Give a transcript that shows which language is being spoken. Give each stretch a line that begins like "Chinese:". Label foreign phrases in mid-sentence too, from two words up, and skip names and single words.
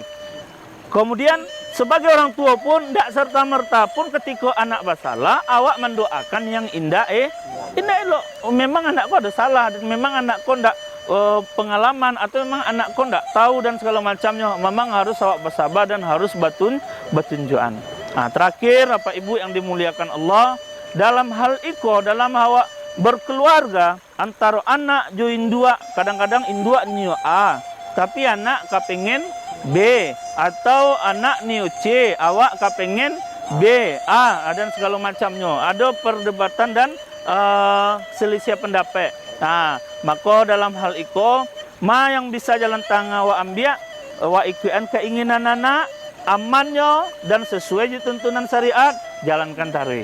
Indonesian: Kemudian sebagai orang tua pun tidak serta merta pun ketika anak bersalah awak mendoakan yang indah elok. Memang anakku ada salah dan memang anakku tidak pengalaman atau memang anakku tidak tahu dan segala macamnya. Memang harus awak bersabar dan harus bertunjukan. Terakhir Bapak Ibu yang dimuliakan Allah, dalam hal iko dalam awak berkeluarga antara
Minangkabau: anak jo indua, kadang-kadang indua nio A,
Indonesian: tapi anak kepengen B, atau
Minangkabau: anak nio C,
Indonesian: awak kepengen B, A, dan segala macamnya. Ada perdebatan dan selisih pendapat. Maka dalam hal itu, yang bisa jalan tengah awak ambil, awak ikutan keinginan anak, amannya dan sesuai tuntunan syariat, jalankan tarwih.